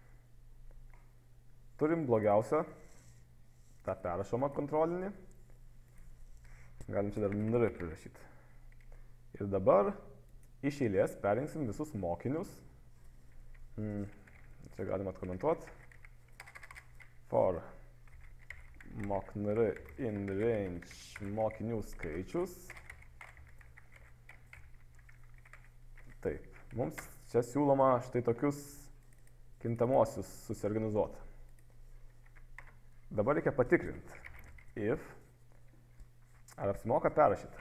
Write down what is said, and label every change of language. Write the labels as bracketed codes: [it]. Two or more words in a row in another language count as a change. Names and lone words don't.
[lt] Turim blogiausią tą perrašomą kontrolinį. Galim čia dar numerį prirašyti. Ir dabar iš eilės perinksim visus mokinius. Čia galim atkomentuoti. [en] For mock_nr in range [lt] mokinių skaičius. Taip, mums čia siūloma štai tokius kintamosius susiorganizuoti. Dabar reikia patikrinti, ar apsimoka perrašyti.